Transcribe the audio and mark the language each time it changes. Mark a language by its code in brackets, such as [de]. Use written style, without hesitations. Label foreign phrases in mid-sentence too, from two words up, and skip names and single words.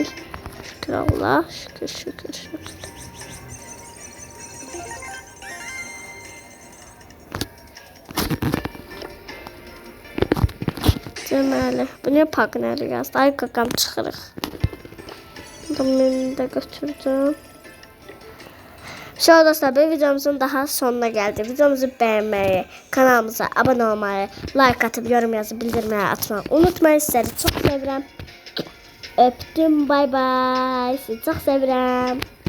[az] Şükür Allah, şükür. Deməli, bu ne paqnəli yazdı? Ay qaqam çıxırıq. Bunu da götürdüm. [tr] Şöyle dostlar, bu videomuzun daha sonuna geldi. Videomuzu beğenmeyi, kanalımıza abone olmayı, like atıp yorum yazıp bildirmeyi atmayı unutmayın. Sizleri çok sevirəm. Öptüm, bay bay. [az] Sizi çok sevirəm.